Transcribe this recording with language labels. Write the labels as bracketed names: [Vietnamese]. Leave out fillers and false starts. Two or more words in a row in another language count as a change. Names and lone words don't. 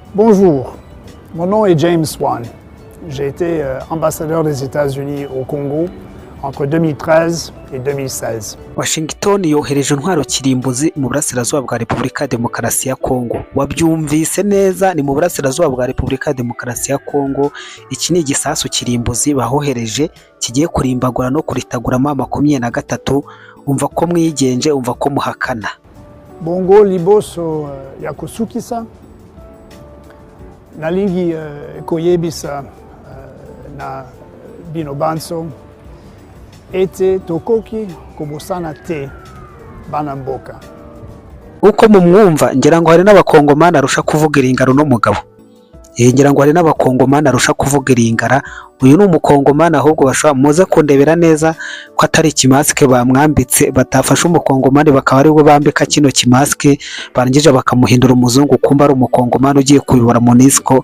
[French] Bonjour, mon nom est James Swan. J'ai été ambassadeur des États-Unis au Congo entre 2013 et 2016. [Kinyarwanda] Washington yohereje intwaro kirimbuzi mu burasirazuba bwa Repubulika ya Demokarasi ya Kongo. Wabyumvise neza, ni mu burasirazuba bwa Repubulika ya Demokarasi ya Kongo. Iki ni igisasu kirimbuzi bahohereje kigiye kurimbagura no kuritaguramo 23. Umva ko mwigenje, umva ko muhakana. [Lingala] Bongo liboso ya kusukisa nalingi koyebisa na bino banso ete tokoki kobosana te bana mboka. [Kinyarwanda] Uko mumwumva ngira ngo hari n'abakongomani arusha kuvuga iringaro n'umugabo. Ngira ngo hari n'abakongomani arusha kuvuga iringara. Uyu ni umukongomani ahubwo bashobora muze kundebera neza ko atari ikimasike bamwambitse, batafashe umukongomani bakaba ari we bambika kino kimasike barangije bakamuhindura umuzungu kumba ari umukongomani ugiye kuyobora MONUSCO.